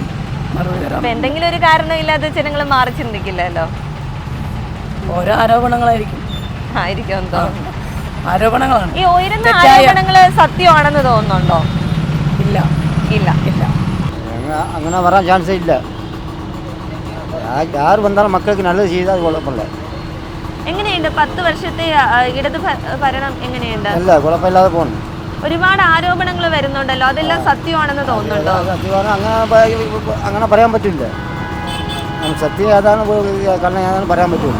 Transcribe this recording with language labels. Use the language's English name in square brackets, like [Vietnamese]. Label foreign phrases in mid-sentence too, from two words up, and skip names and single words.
[Malayalam] എന്തെങ്കിലും ഒരു കാരണമില്ലാതെ ജനങ്ങൾ മാറി ചിന്തിക്കില്ലല്ലോ. ഓരോ ആരോപണങ്ങളായിരിക്കും. ആരോപണങ്ങളാണ്. ഈ ഉയരുന്ന ആരോപണങ്ങള് സത്യമാണെന്ന് തോന്നുന്നുണ്ടോ? ഇല്ല. അങ്ങനെ വരാൻ ചാൻസേ ഇല്ല. [Tamil] யார் வந்தாலும் மக்களுக்கு நல்லது செய்தால் குழப்பமில்ல. [Malayalam] എങ്ങനെയുണ്ട് 10 വർഷത്തെ ഇടത് ഭരണം? എങ്ങനെയുണ്ട്? അല്ല, കുഴപ്പമില്ലാതെ പോകുന്നു. ഒരുപാട് ആരോപണങ്ങൾ വരുന്നുണ്ടല്ലോ, അതെല്ലാം സത്യമാണെന്ന് തോന്നുന്നുണ്ടോ? സത്യമാണ്, അങ്ങനെ പറയാൻ പറ്റില്ല. സത്യം ഏതാണ് കാരണം ഏതാണ് പറയാൻ പറ്റുമല്ലോ.